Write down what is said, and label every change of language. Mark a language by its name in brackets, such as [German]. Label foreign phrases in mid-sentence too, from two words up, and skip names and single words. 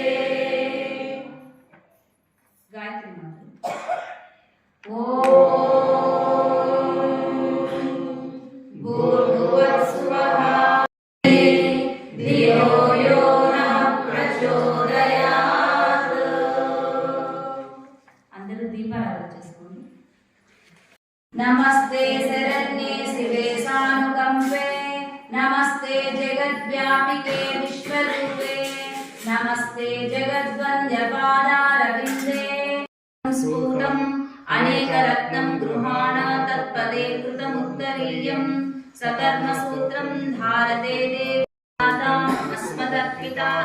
[Sanskrit] गायत्री मंत्र। भूर्भुवस्सुवः धियो यो नः प्रचोदयात्। [Telugu] అందరూ దీపారాధన చేసుకోండి. [Sanskrit] नमस्ते शरण्ये शिवे सानुकंपे नमस्ते जगद्व्यापिके विश्वरूपे नमस्ते जगद्वन्द्यपादारविन्दे स्फुटम् अनेकरत्नं गृहाण तत्पदे कृतमुत्तरीयं सकर्मसूत्रं धारते देवी माता अस्मदर्पिताः।